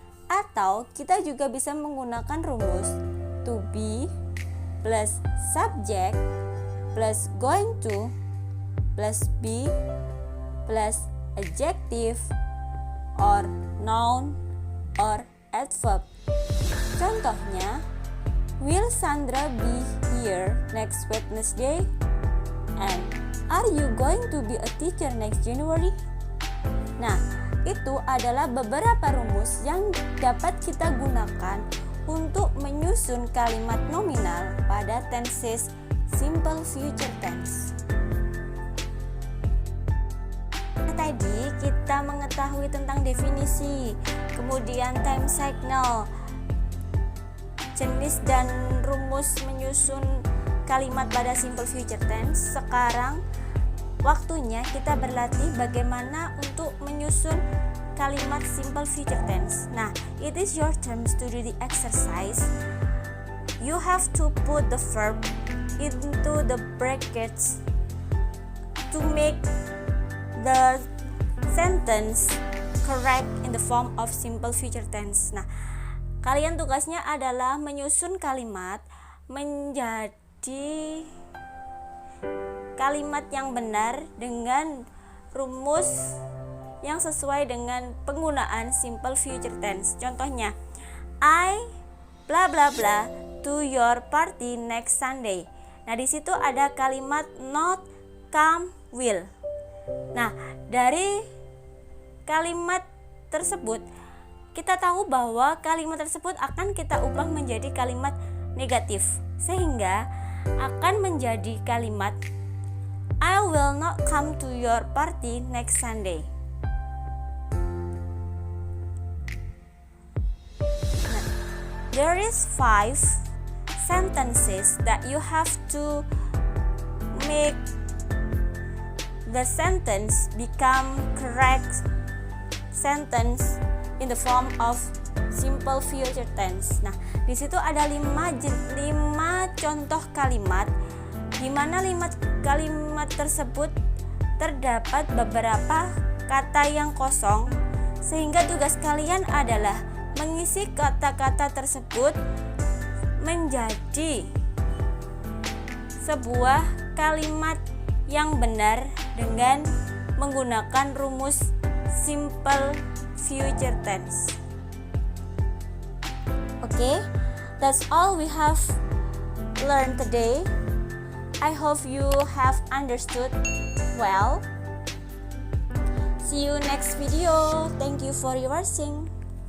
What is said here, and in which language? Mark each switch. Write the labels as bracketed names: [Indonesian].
[Indonesian] Atau kita juga bisa menggunakan rumus [English] to be plus subject plus going to plus be plus adjective or noun or adverb. [Indonesian] Contohnya, [English] will Sandra be here next Wednesday? And are you going to be a teacher next January? [Indonesian] Nah, itu adalah beberapa rumus yang dapat kita gunakan untuk menyusun kalimat nominal pada tenses simple future tense. Tadi kita mengetahui tentang definisi, kemudian time signal, jenis dan rumus menyusun kalimat pada simple future tense. Sekarang waktunya kita berlatih bagaimana untuk menyusun kalimat simple future tense. [English] Nah, it is your turn to do the exercise. You have to put the verb into the brackets to make the sentence correct in the form of simple future tense. [Indonesian] Nah, kalian tugasnya adalah menyusun kalimat menjadi kalimat yang benar dengan rumus yang sesuai dengan penggunaan simple future tense. Contohnya, [English] I bla bla bla to your party next Sunday. [Indonesian] Nah, di situ ada kalimat not, come, will. Nah, dari kalimat tersebut kita tahu bahwa kalimat tersebut akan kita ubah menjadi kalimat negatif, sehingga akan menjadi kalimat [English] I will not come to your party next Sunday. Nah, there is 5 sentences that you have to make the sentence become correct sentence in the form of simple future tense. [Indonesian] Nah, di situ ada 5 contoh kalimat, di mana 5 kalimat tersebut terdapat beberapa kata yang kosong, sehingga tugas kalian adalah mengisi kata-kata tersebut menjadi sebuah kalimat yang benar dengan menggunakan rumus simple future tense. [English] Okay, that's all we have learned today. I hope you have understood well. See you next video. Thank you for your watching.